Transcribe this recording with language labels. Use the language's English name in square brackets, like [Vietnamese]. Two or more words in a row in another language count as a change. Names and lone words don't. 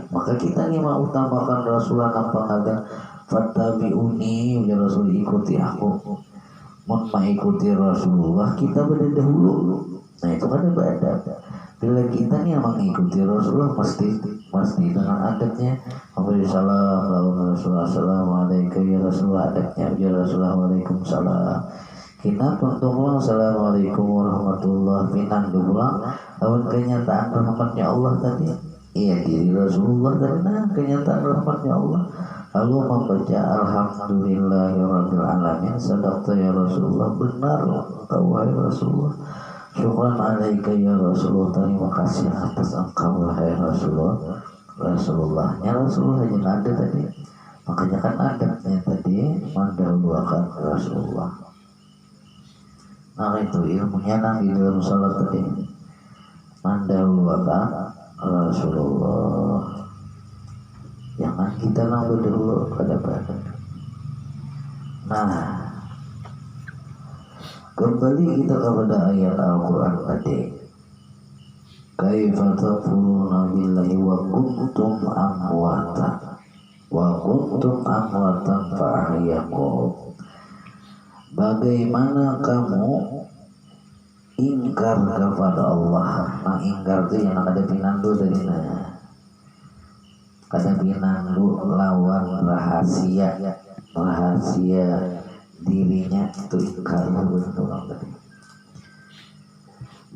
[Indonesian] Maka kita ini mau utamakan Rasulullah penghargaan. [Arabic] فاتبعوني يا رسول, [Indonesian] ikuti aku. Mau mengikuti Rasulullah kita berdahulu. Nah itu kan beradab. Bila kita nih yang mengikuti Rasulullah mesti dengan adabnya memberi salam lawan Rasulullah. [Arabic] السلام عليكم يا رسول الله, adabnya يا رسول الله. وعليكم السلام. [Indonesian] Kita pulang [Arabic] السلام عليكم ورحمة الله. [Banjar] Pinang pulang lawan kenyataan rahmatnya Allah tadi. [Indonesian] Iya diri Rasulullah tadi. Nah kenyataan rahmatnya Allah. Lalu membaca [Arabic] الحمد لله رب العالمين. صدقت يا رسول الله, [Indonesian] benar engkau wahai Rasulullah. [Arabic] شكرا عليك يا رسول الله, [Indonesian] terima kasih atas engkau wahai Rasulullah. Rasulullahnya Rasulullah yang ada tadi. Makanya kan adabnya tadi mendahulukan Rasulullah. Nah itu ilmunya nang di dalam salat tadi mendahulukan Rasulullah. Jangan kita nambah dulu pada. Nah, kembali kita kepada ayat Al-Quran tadi. [Arabic] كيف تكفرون بالله وكنتم أمواتا فأحياكم. [Indonesian] Bagaimana kamu ingkar kepada Allah? [Banjar] Nah, ingkar itu yang ada pinandu dari kada pinandu lawan rahasia dirinya itu ingkar.